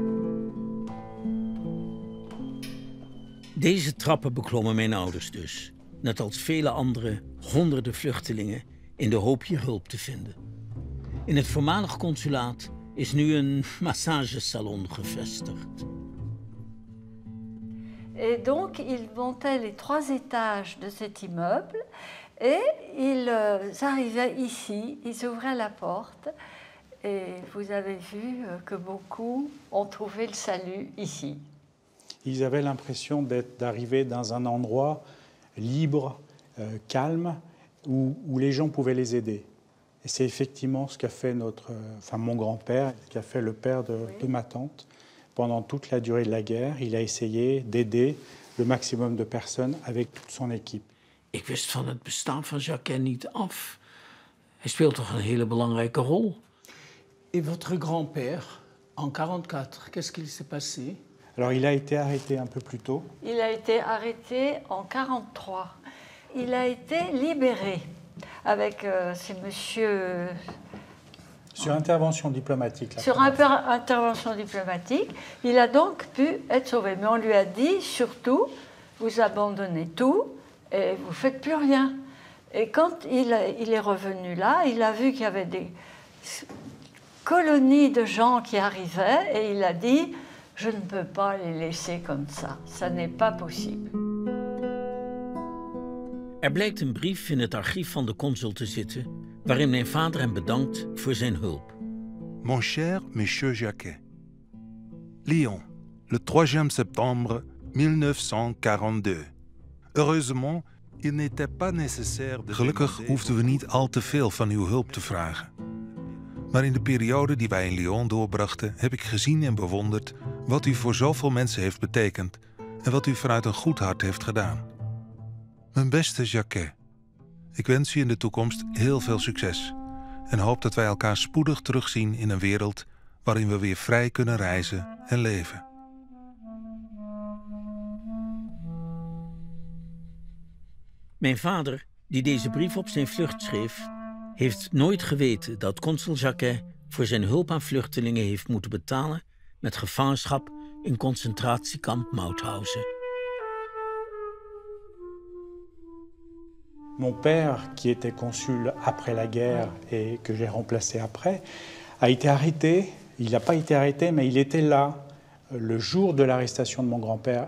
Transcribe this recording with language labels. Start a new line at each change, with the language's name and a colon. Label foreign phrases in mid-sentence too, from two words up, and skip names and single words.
Dutch: Deze trappen beklommen mijn ouders dus, net als vele andere honderden vluchtelingen, in de hoop hier hulp te vinden. In het voormalig consulaat is nu een massagesalon gevestigd.
French: Et donc, ils montaient les 3 étages de cet immeuble et ils arrivaient ici, ils ouvraient la porte et vous avez vu que beaucoup ont trouvé le salut ici. Ils avaient l'impression d'arriver dans un endroit libre, calme, où les gens pouvaient les aider. Et c'est effectivement ce qu'a fait mon grand-père, ce qu'a fait le père de ma tante. Pendant toute la durée de la guerre, il a essayé d'aider le maximum de personnes avec toute son équipe.
Dutch: Ik wist van het bestaan van Jacquet niet af. Hij speelt toch een hele belangrijke rol.
French: Et votre grand-père, en 1944, qu'est-ce qu'il s'est passé? Alors il a été arrêté un peu plus tôt. Il a été arrêté en 1943. Il a été libéré avec ces monsieur... Sur intervention diplomatique. Sur intervention diplomatique, il a donc pu être sauvé. Mais on lui a dit, surtout, vous abandonnez tout et vous ne faites plus rien. Et quand il est revenu là, il a vu qu'il y avait des colonies de gens qui arrivaient et il a dit, je ne peux pas les laisser comme ça n'est pas possible.
Dutch: Er blijkt een brief in het archief van de consul te zitten, waarin mijn vader hem bedankt voor zijn hulp.
French: Mon cher Monsieur Jacquet, Lyon, le 3e septembre 1942. Heureusement, il n'était pas nécessaire de...
Dutch: Gelukkig hoefden we niet al te veel van uw hulp te vragen. Maar in de periode die wij in Lyon doorbrachten, heb ik gezien en bewonderd wat u voor zoveel mensen heeft betekend en wat u vanuit een goed hart heeft gedaan. Mijn beste Jacquet, ik wens u in de toekomst heel veel succes en hoop dat wij elkaar spoedig terugzien in een wereld waarin we weer vrij kunnen reizen en leven. Mijn vader, die deze brief op zijn vlucht schreef, heeft nooit geweten dat consul Jacquet voor zijn hulp aan vluchtelingen heeft moeten betalen met gevangenschap in concentratiekamp Mauthausen.
French: Mon père, qui était consul après la guerre et que j'ai remplacé après, a été arrêté. Il n'a pas été arrêté, mais il était là le jour de l'arrestation de mon grand-père.